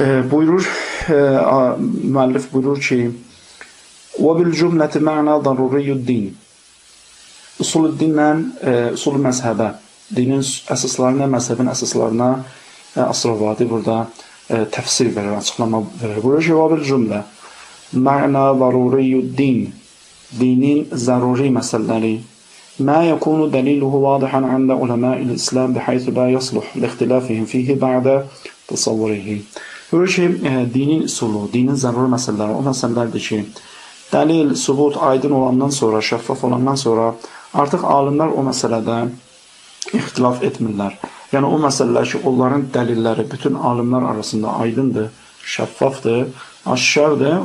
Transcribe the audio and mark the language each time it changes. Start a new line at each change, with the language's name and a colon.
Azerbaijani: Buyurur, müəllif buyurur ki,
Arabic: وَبِالْجُمْلَةِ مَعْنَا ضَرُورِيُّ الدِّينِ
Azerbaijani: Usul məzhəbə, dinin əsaslarına, məzhəbin əsaslarına Əsrabadi burada təfsir verir, açıqlama verir. Buyurur ki,
Arabic: وَبِالْجُمْلَةِ مَعْنَا ضَرُورِيُّ الدِّينِ
Azerbaijani: Dinin zəruri məsələləri
Arabic: ما يكون دليله واضحا عند علماء الإسلام بحيث لا يصلح لاختلافهم فيه بعد تصوره.
Azerbaijani: Görür ki, dinin usulu, dinin zəruri məsələləri, o məsələlərdir ki, dəlil, sübut aydın olandan sonra, şəffaf olandan sonra artıq alimlər o məsələdə ixtilaf etmirlər. Yəni o məsələlər ki, onların dəlilləri bütün alimlər arasında aydındır, şəffafdır, aşkardır.